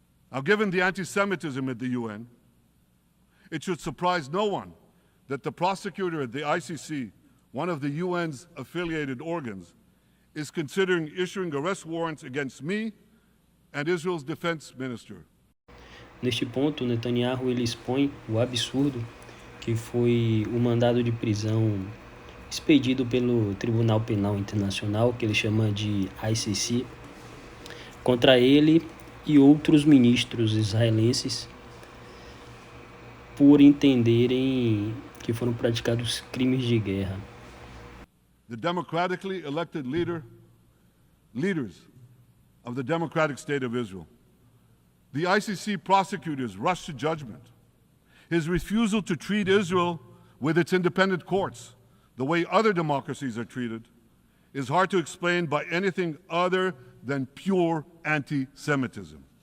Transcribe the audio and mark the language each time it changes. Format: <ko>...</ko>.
<en>Now, given the anti-Semitism at the UN, it should surprise no one that the prosecutor at the ICC, one of the UN's affiliated organs, is considering issuing arrest warrants against me and Israel's defense minister.</en> <pt>Neste ponto, Netanyahu ele expõe o absurdo que foi o mandado de prisão expedido pelo Tribunal Penal Internacional, que ele chama de ICC, contra ele e outros ministros israelenses por entenderem que foram praticados crimes de guerra.</pt> <en>The democratically elected leaders of the democratic state of Israel. The ICC prosecutors rushed to judgment. His refusal to treat Israel with its independent courts the way other democracies are treated is hard to explain by anything other than pure anti-Semitism.</en>